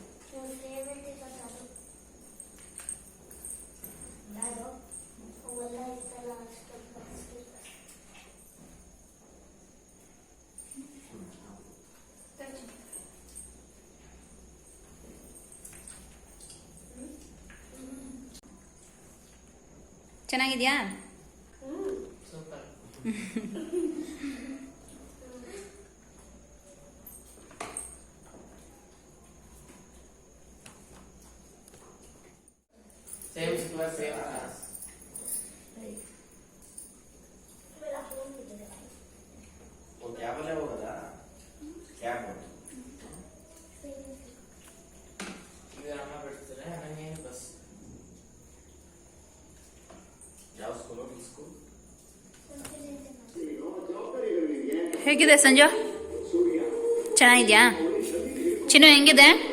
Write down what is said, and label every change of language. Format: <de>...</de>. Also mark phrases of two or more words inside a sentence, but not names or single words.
<kn>ಫೇವರೇಟ್ ಇರೋದು ಅದು ಯಾರು ಅವೆಲ್ಲ ಇತ್ತಲ್ಲ ಅಷ್ಟು ಚೆನ್ನಾಗಿದ್ಯಾ?</kn> <en>Same class, same class.</en> <hi>वो क्या बोले वो बता क्या बोल</hi> <kn>ಇದು ಅಮ್ಮ ಬಿಡ್ತಾರೆ ನನಗೆ ಬಸ್ ಯಾವ ಸ್ಕೂಲ್ ಸ್ಕೂಲ್ ಹೇಗಿದೆ ಸಂಜು? ಚೆನ್ನಾಗಿದ್ಯಾ? ಚಿನ್ನು ಹೆಂಗಿದೆ?</kn>